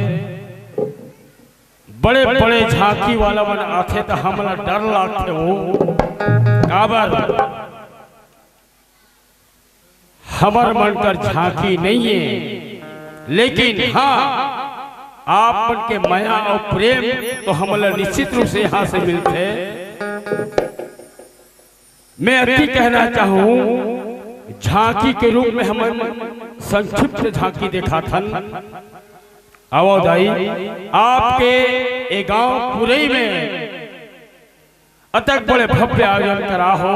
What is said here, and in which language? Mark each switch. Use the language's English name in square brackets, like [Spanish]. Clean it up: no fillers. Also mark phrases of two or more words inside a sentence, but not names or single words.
[Chhattisgarhi] बड़े बड़े झांकी वाला मन आथे तो हमला डर लागते हो काबर हमर मन कर झांकी नहीं है, लेकिन हाँ आप मन के माया और प्रेम तो हमला निश्चित रूप से यहाँ से मिलते। मैं अति कहना चाहूं झांकी के रूप में हम संक्षिप्त झांकी देखा था आवाजाई आपके एक गांव पुरई में अतक बड़े भव्य आयोजन करा हो।